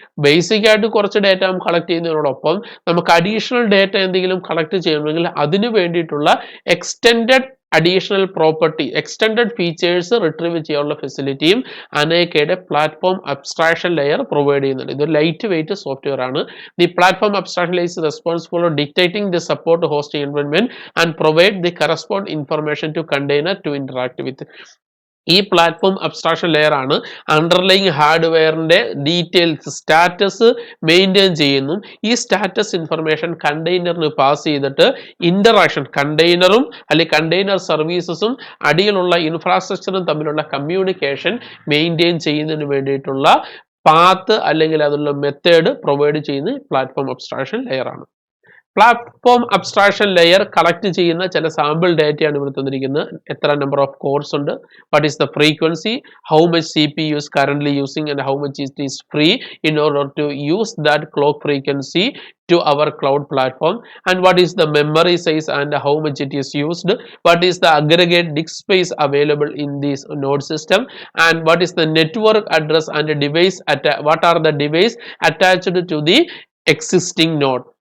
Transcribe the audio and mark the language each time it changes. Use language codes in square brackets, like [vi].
[ml] Basic ആയിട്ട് കുറച്ച് data collect ചെയ്യുന്നതിനോടൊപ്പം നമുക്ക് അഡീഷണൽ ഡേറ്റ എന്തെങ്കിലും കളക്ട് ചെയ്യണമെങ്കിൽ അതിന് വേണ്ടിയിട്ടുള്ള extended additional property, extended features retrieve ചെയ്യാനുള്ള ഫെസിലിറ്റിയും അനേക്കയുടെ പ്ലാറ്റ്ഫോം അബ്സ്ട്രാക്ഷൻ ലെയർ പ്രൊവൈഡ് ചെയ്യുന്നുണ്ട്. ഇതൊരു ലൈറ്റ് വെയിറ്റ് സോഫ്റ്റ്വെയർ ആണ്. [en] The platform abstraction layer is responsible for dictating the support hosting environment and provide the corresponding information to container to interact with. [ml] ഈ platform abstraction layer ആണ് underlying ഹാർഡ്വെയറിന്റെ details, status maintain ചെയ്യുന്നു. ഈ status information കണ്ടെയ്നറിന് pass ചെയ്തിട്ട് interaction, കണ്ടെയ്നറും അല്ലെങ്കിൽ container സർവീസസും അടിയിലുള്ള ഇൻഫ്രാസ്ട്രക്ചറും തമ്മിലുള്ള communication maintain ചെയ്യുന്നതിന് വേണ്ടിയിട്ടുള്ള പാത്ത് അല്ലെങ്കിൽ അതിലുള്ള മെത്തേഡ് പ്രൊവൈഡ് ചെയ്യുന്ന പ്ലാറ്റ്ഫോം അബ്സ്ട്രാക്ഷൻ ലെയർ ആണ്. പ്ലാറ്റ്ഫോം അബ്സ്ട്രാക്ഷൻ ലെയർ കളക്ട് ചെയ്യുന്ന ചില സാമ്പിൾ ഡേറ്റയാണ് ഇവിടെ തന്നിരിക്കുന്നത്. എത്ര [en] number of cores [ml] ഉണ്ട്, [en] What is the frequency, how much CPU is currently using and how much it is free in order to use that clock frequency to our cloud platform, and what is the memory size and how much it is used, what is the aggregate disk space available in this node system, and what is the network address and device what are the device attached to the existing node.